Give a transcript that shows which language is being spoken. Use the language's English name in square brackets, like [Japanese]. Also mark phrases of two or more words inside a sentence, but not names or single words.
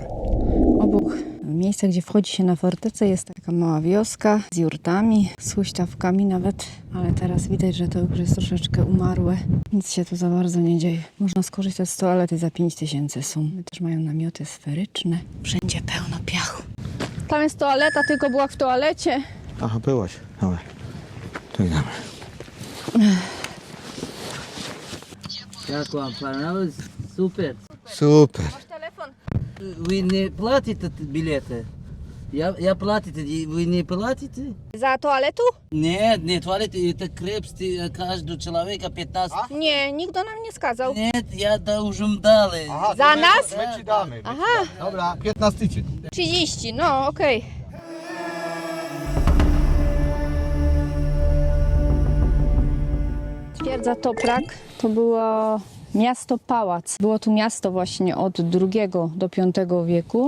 [Polish] Obok miejsca, gdzie wchodzi się na fortecę, jest taka mała wioska z jurtami, z huśtawkami nawet, ale teraz widać, że to już jest troszeczkę umarłe. Nic się tu za bardzo nie dzieje. Można skorzystać z toalety za 5000 sum. Też mają namioty sferyczne. Wszędzie pełno piachu. Tam jest toaleta, tylko była w toalecie. Aha, byłaś. Dobra, to idziemy. [Russian] Как вам понравилось? Супер. [Polish] Super. Telefon. [Russian] Вы не платите билеты? Я платите, вы не платите? [Polish] Za toaletu? [Russian] Нет, нет, туалет это крепости каждого человека 15. [Polish] Nie, nikt do nam nie skazał. [Russian] Нет, я должен дали. [Polish] Za nas? My ci damy. Aha, Dobra, 15 ci. 30, no okej. Twierdza Toprak to było miasto-pałac. Było tu miasto właśnie od II do V wieku.